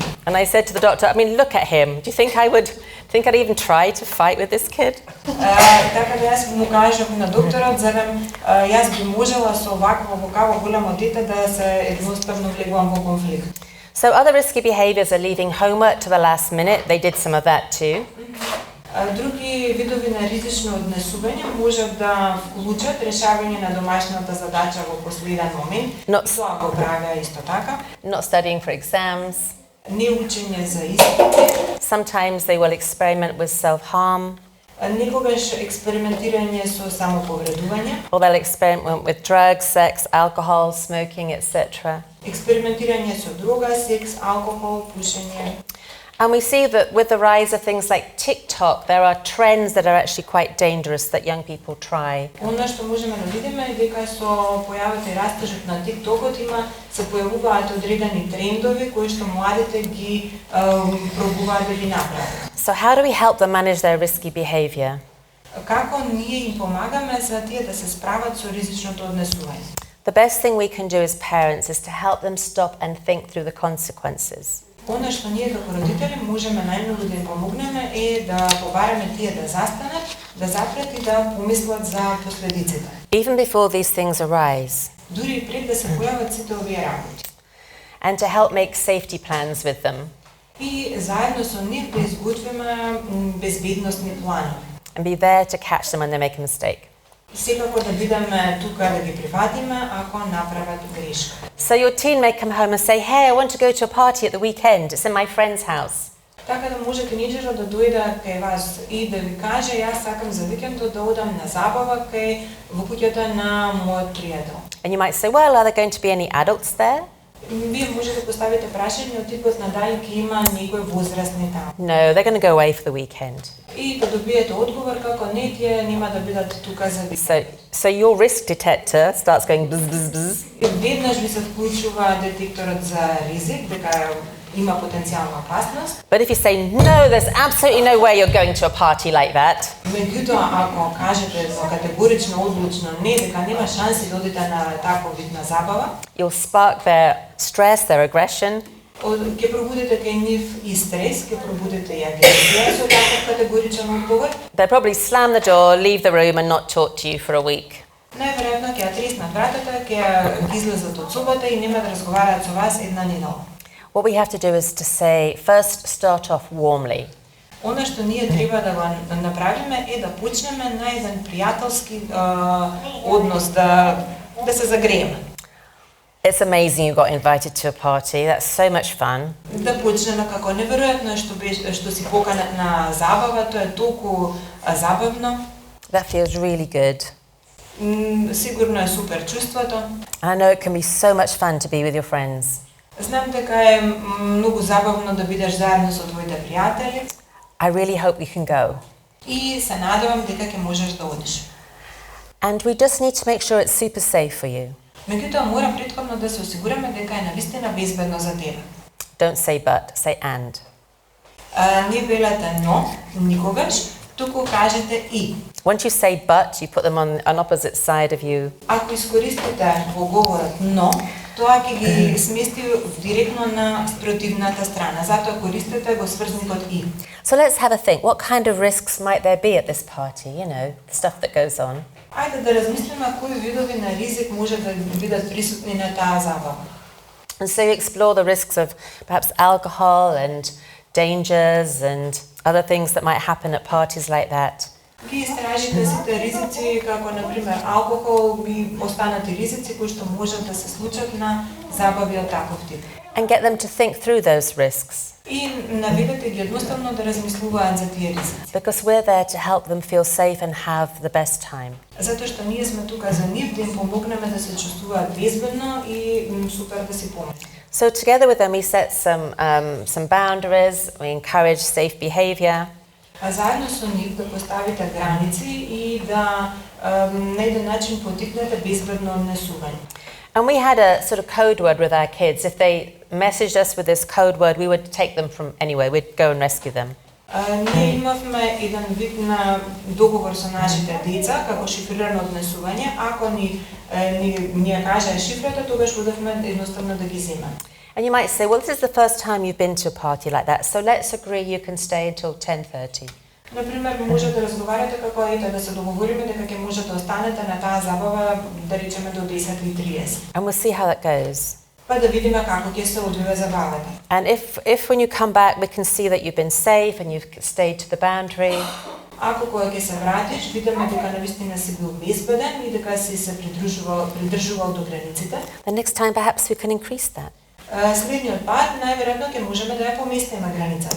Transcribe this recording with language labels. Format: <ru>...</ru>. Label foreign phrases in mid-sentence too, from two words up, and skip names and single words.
<en>And I said to the doctor, I mean, look at him. Do you think I'd even try to fight with this kid?</en> <mk>Така да јас му кажав на докторот, зарем јас би можела со вакво голямо дете да се едноставно влегувам во конфликт.</mk> <en>So other risky behaviors are leaving homework to the last minute. They did some of that too.</en> <mk>Други видови на ризично однесување можат да вклучат решавање на домашната задача во последен момент. Тоа го правеа исто така.</mk> <en>Not studying for exams.</en> <mk>Не учење за испити.</mk> <en>Sometimes they will experiment with self-harm.</en> <mk>Некогаш експериментирање со самоповредување.</mk> <en>Or they'll experiment with drugs, sex, alcohol, smoking, etc.</en> <mk>Експериментирање со дрога, секс, алкохол, пушење.</mk> <en>And we see that with the rise of things like TikTok, there are trends that are actually quite dangerous that young people try.</en> <mk>Она што можеме да видиме е дека со појавата и растежот на TikTokот се појавуваат одредени трендови кои што младите ги пробуваат да ги направат.</mk> <en>So how do we help them manage their risky behavior?</en> <mk>Како ние им помагаме за тие да се справат со ризичното однесување?</mk> <en>The best thing we can do as parents is to help them stop and think through the consequences.</en> <mk>Она што ние како родители можеме најмногу да им помогнеме е да побараме тие да застанат, да запрет и да помислат за последиците.</mk> <en>Even before these things arise.</en> <mk>Дури пред да се појават сите овие работи.</mk> <en>And to help make safety plans with them.</en> <mk>И заедно со нив да изготвиме безбедносни планови.</mk> <en>And be there to catch them when they make a mistake.</en> <mk>Секако да бидеме тука да ги приватиме ако направат грешка.</mk> <en>So your teen may come home and say, "Hey, I want to go to a party at the weekend. It's in my friend's house."</en> <mk>Така да може тинејџерот да дојде кај вас и да ви каже јас сакам за викендот да одам на забава кај во куќата на мојот пријател.</mk> <en>And you might say, "Well, are there going to be any adults there?"</en> <mk>Вие може да поставите прашање од типот на дали ќе има некои возрастни таму.</mk> <en>No, they're going to go away for the weekend.</en> <mk>И да добиете одговор како не, тие нема да бидат тука за викенд.</mk> <en>So your risk detector starts going bzz bzz bzz.</en> <mk>Веднаш ви се вклучува детекторот за ризик, дека има потенцијална опасност.</mk> <en>But if you say, "No, there's absolutely no way you're going to a party like that."</en> <mk>Меѓутоа, ако кажете категорично, одлучно не, дека нема шанси да одите на таков вид на забава,</mk> <en>You'll spark their stress, their aggression.</en> <mk>Ќе пробудите кај нив и стрес, ќе пробудите и агресија со таков категоричен одговор.</mk> <en>They'll probably slam the door, leave the room and not talk to you for a week.</en> <mk>Најверојатно ќе треснат вратата, ќе излезат од собата и нема да разговараат со вас една недела.</mk> <en>What we have to do is to say, first start off warmly.</en> <mk>Она што ние треба да го направиме е да почнеме на еден пријателски однос, да се загрееме.</mk> <en>It's amazing you got invited to a party. That's so much fun.</en> <mk>Да почнеме како неверојатно што си поканет на забава, тоа е толку забавно.</mk> <en>That feels really good.</en> <mk>Сигурно е супер чувството.</mk> <en>I know it can be so much fun to be with your friends.</en> <mk>Знам дека е многу забавно да бидеш заедно со твоите пријатели.</mk> <en>I really hope you can go.</en> <mk>И се надевам дека ќе можеш да одиш.</mk> <en>And we just need to make sure it's super safe for you.</en> <mk>Меѓутоа мора претходно да се осигураме дека е навистина безбедно за тебе.</mk> <en>Don't say but, say and.</en> <mk>Не велете но, никогаш, туку кажете и.</mk> <en>Once you say but, you put them on an opposite side of you.</en> <mk>Ако искористите во говорот но, тоа ќе ги смести директно на спротивната страна. Затоа користете го сврзникот и.</mk> <en>So let's have a think. What kind of risks might there be at this party? You know, the stuff that goes on.</en> <mk>Ајде да размислиме кои видови на ризик може да бидат присутни на таа забава.</mk> <en>And so you explore the risks of perhaps alcohol and dangers and other things that might happen at parties like that.</en> <mk>Ги истражите сите ризици, како на пример алкохол, би останати ризици кои што можат да се случат на забави од таков тип.</mk> <en>And get them to think through those risks.</en> <mk>И наведете ги едноставно да размислуваат за тие ризици.</mk> <en>Because we're there to help them feel safe and have the best time.</en> <mk>Затоа што ние сме тука за нив да им помогнеме да се чувствуваат безбедно и супер да си помогнат.</mk> <en>So together with them we set some boundaries, we encourage safe behavior.</en> <mk>А заедно со нив да поставите граници и да на еден начин потикнете безбедно однесување.</mk> <en>And we had a sort of code word with our kids. If they messaged us with this code word, we would take them from anywhere. We'd go and rescue them.</en> <mk>Ние имавме еден вид на договор со нашите деца, како шифрирано однесување. Ако ни кажаа шифрата, тогаш одевме едноставно да ги земеме.</mk> <en>And you might say, well, this is the first time you've been to a party like that, so let's agree you can stay until 10:30.</en> <mk>Например, може да разговарате како ете да се договориме дека ќе може да останете на таа забава, да речеме до 10:30.</mk> <en>And we'll see how that goes.</en> <mk>Па да видиме како ќе се одвива забавата.</mk> <en>And if when you come back we can see that you've been safe and you've stayed to the boundary.</en> <mk>Ако кога ќе се вратиш, видиме дека навистина си бил безбеден и дека си се придржувал до границите.</mk> <en>The next time perhaps we can increase that.</en> <mk>Следниот пат најверојатно ќе можеме да ја поместиме границата.</mk>